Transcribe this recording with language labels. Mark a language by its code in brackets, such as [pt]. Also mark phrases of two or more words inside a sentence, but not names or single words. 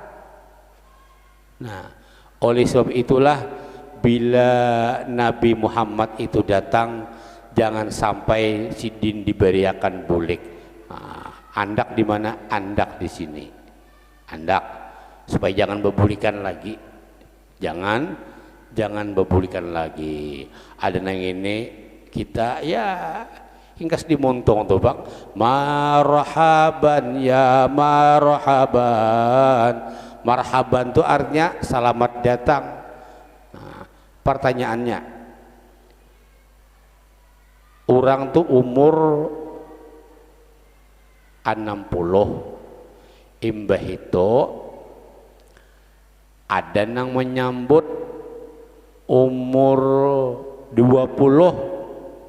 [bjn] Nah oleh sebab itulah bila Nabi Muhammad itu datang jangan sampai sidin diberiakan bulik. Nah, andak di mana? Andak di sini. Andak supaya jangan bebulikan lagi. Jangan bebulikan lagi. Ada nang ini kita ya hinggas dimontong tuh bang. [ar] Marhaban ya marhaban. [bjn] Marhaban tuh artinya selamat datang. Nah, pertanyaannya, orang tuh umur 60, imbah itu ada yang menyambut umur 20.